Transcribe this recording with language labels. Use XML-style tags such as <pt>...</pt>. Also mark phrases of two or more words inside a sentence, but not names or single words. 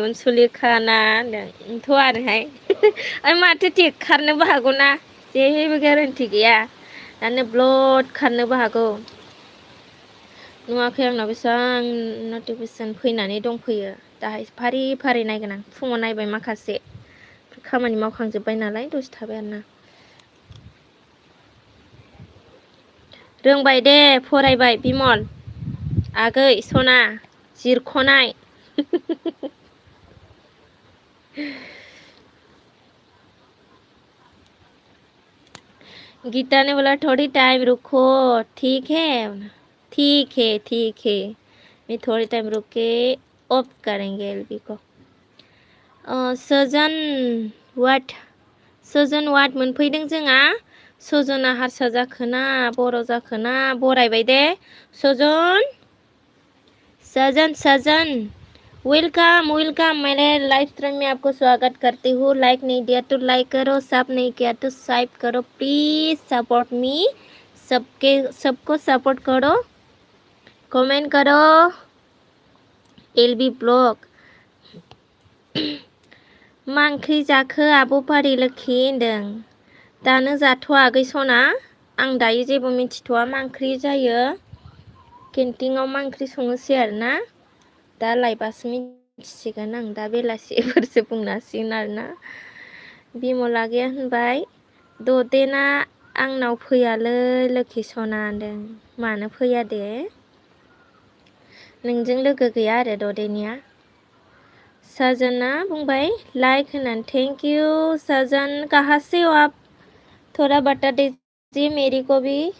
<brx>अनसुलिखा ना होनदों थ' आरोहाय माथो थिग खारनोबो हागौ ना जेबो गेरेन्टि गैया दानो ब्लड खारनोबो हागौ नुवाखै आंनाव बेसेबां नटिफिकेसन फैनानै दंफैयो दाहाय फारि फारि नायगोन आं फुङाव नायबाय माखासे खामानि मावखांजोब्बाय नालाय दसे थाबाय आरोना रोंबाय दे फरायबाय बिमल आगै सना जिरख'नाय</brx> <hi>गीता ने बोला थोड़ी टाइम रुको ठीक है मैं थोड़ी टाइम रुक के ऑफ करेंगे एलबी को</hi> <brx>सजन वाट मोनफैदों जोंहा सजना हारसा जाखोना बर' जाखोना बरायबाय दे</brx> <hi>सजन वेलकम मेरे लाइव स्ट्रीम में आपको स्वागत करती हूँ लाइक नहीं दिया तो लाइक करो सब नहीं किया तो सब्सक्राइब करो</hi> <en>please support me</en> <hi>सबको सपोर्ट करो कमेंट करो</hi> <brx>एलबी ब्लॉग मा ओंख्रि जाखो आब' पारि लोखि होनदों दानो जाथ'वाखै सना आं दायो जेबो मिथिथ'वा मा ओंख्रि जायो केन्टिनाव मा ओंख्रि सङोसै आरोना दा लायबासो मिथिसिगोन आं दा बेलासिफोरसो बुंनो हासिगोन आरोना बिमला गैया होनबाय ददेना आंनाव फैयालै लोखि सना होनदों। मानो फैया दे? नोंजों लोगो गैया आरो ददेनिया। सजना बुंबाय लाइक होननानै</brx> <en>thank you</en> <hi>सजन कहाँ से हो आप थोड़ा बता दीजिए मेरी को भी</hi>